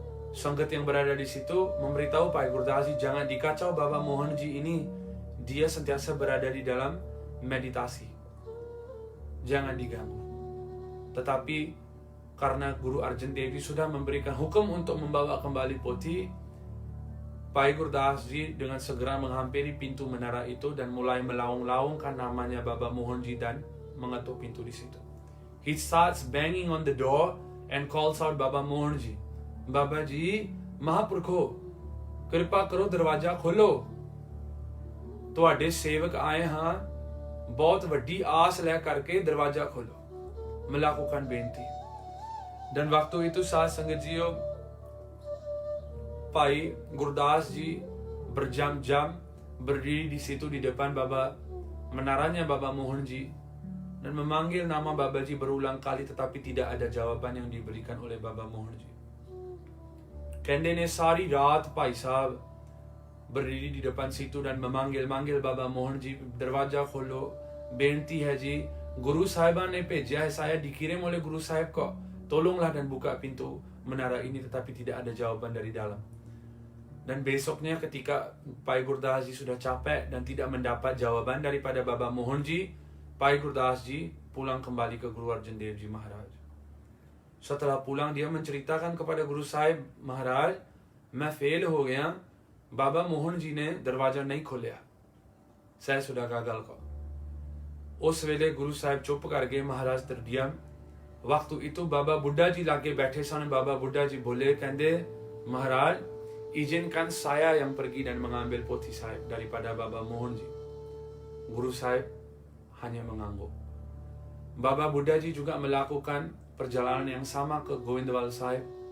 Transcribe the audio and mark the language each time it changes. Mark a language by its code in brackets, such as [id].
[id] Sanggat yang berada di situ memberitahu Bhai Gurdas Ji, jangan dikacau Baba Mohan Ji ini, dia sentiasa berada di dalam meditasi, jangan diganggu. Tetapi karena Guru Arjan Dev Ji sudah memberikan hukum untuk membawa kembali poti, Bhai Gurdas Ji dengan segera menghampiri pintu menara itu dan mulai melaung-laungkan namanya Baba Mohan Ji dan mengetuk pintu di situ. [en] He starts banging on the door and calls out Baba Mohan Ji. [pa] Baba Ji, Mahapurkho, [hi] कृपा करो दरवाजा खोलो, [pa] ਤੁਹਾਡੇ ਸੇਵਕ ਆਏ ਹਾਂ, ਬਹੁਤ ਵੱਡੀ ਆਸ ਲੈ ਕਰਕੇ ਦਰਵਾਜ਼ਾ ਖੋਲੋ. [id] Melakukan benti. Dan waktu itu saat Sangat Jiyo, Bhai Gurdas Ji berjam-jam berdiri di situ di depan menaranya Baba Mohan Ji dan memanggil nama Baba Ji berulang kali, tetapi tidak ada jawaban yang diberikan oleh Baba Mohan Ji. [pa] Kende ne sari raat [id] Bhai Sahab berdiri di depan situ dan memanggil-manggil Baba Mohan Ji, [pa] darwaja kholo, benti hai ji, Guru Sahiban ne bheja hai, [id] saya dikirim oleh Guru Sahib kok, tolonglah dan buka pintu menara ini, tetapi tidak ada jawaban dari dalam. Dan besoknya ketika Bhai Gurdas Ji sudah capek dan tidak mendapat jawaban daripada Baba Mohan Ji, Bhai Gurdas Ji pulang kembali ke Guru Arjan Dev Ji Maharaj. Setelah pulang dia menceritakan kepada Guru Sahib, Maharaj, [hi] मैं fail हो गया, Baba Mohan Ji ने दरवाजा नहीं खोलिया, [id] saya sudah gagal kok. [pa] उस वेले Guru Sahib चुप कर गए, महाराज [id] terdiam. Waktu itu Baba Buddha Ji lagi [pa] बैठे सन. [id] Baba Buddha Ji boleh, [pa] कहते [id] Maharaj, izinkan saya yang pergi dan mengambil poti Sahib daripada Baba Mohan Ji. Guru Sahib hanya mengangguk. Baba Buddha Ji juga melakukan perjalanan yang sama ke Govindwal Sahib.